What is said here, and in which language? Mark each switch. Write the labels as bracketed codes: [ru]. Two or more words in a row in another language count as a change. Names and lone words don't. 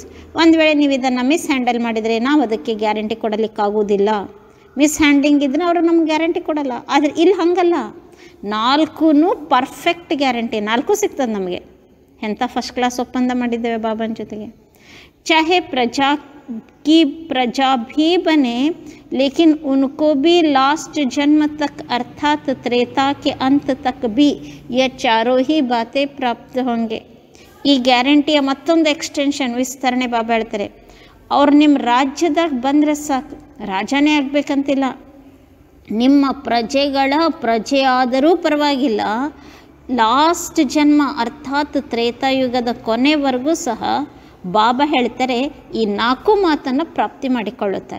[kn] ಒಂದು ವೇಳೆ ನೀವು ಇದನ್ನು [en] miss handle [kn] ಮಾಡಿದರೆ ನಾವು ಅದಕ್ಕೆ ಗ್ಯಾರಂಟಿ ಕೊಡಲಿಕ್ಕಾಗೋದಿಲ್ಲ. [en] miss handling [kn] ಇದ್ರೆ ಅವರು ನಮ್ಗೆ ಗ್ಯಾರಂಟಿ ಕೊಡಲ್ಲ. ಆದರೆ ಇಲ್ಲಿ ಹಾಗಲ್ಲ, 4 [en] perfect guarantee, [kn] 4 ಸಿಗ್ತದೆ ನಮಗೆ. ಎಂಥ [en] first class [kn] ಒಪ್ಪಂದ ಮಾಡಿದ್ದೇವೆ ಬಾಬಾನ ಜೊತೆಗೆ. [hi] ಚಾಹೆ प्रजा भी बने, लेकिन उनको भी लास्ट जन्म तक अर्थात त्रेता के अंत तक भी ये चारों ही बातें प्राप्त होंगे. [kn] ಈ ಗ್ಯಾರಂಟಿಯ ಮತ್ತೊಂದು ಎಕ್ಸ್ಟೆನ್ಷನ್, ವಿಸ್ತರಣೆ ಬಾಬಾ ಹೇಳ್ತಾರೆ. ಅವ್ರು ನಿಮ್ಮ ರಾಜ್ಯದಾಗ ಬಂದರೆ ಸಾಕು, ರಾಜನೇ ಆಗಬೇಕಂತಿಲ್ಲ, ನಿಮ್ಮ ಪ್ರಜೆಗಳ ಪ್ರಜೆ ಆದರೂ ಪರವಾಗಿಲ್ಲ, ಲಾಸ್ಟ್ ಜನ್ಮ ಅರ್ಥಾತ್ ತ್ರೇತಾಯುಗದ ಕೊನೆವರೆಗೂ ಸಹ ಬಾಬಾ ಹೇಳ್ತಾರೆ ಈ 4 ಮಾತನ್ನು ಪ್ರಾಪ್ತಿ ಮಾಡಿಕೊಳ್ಳುತ್ತಾರೆ.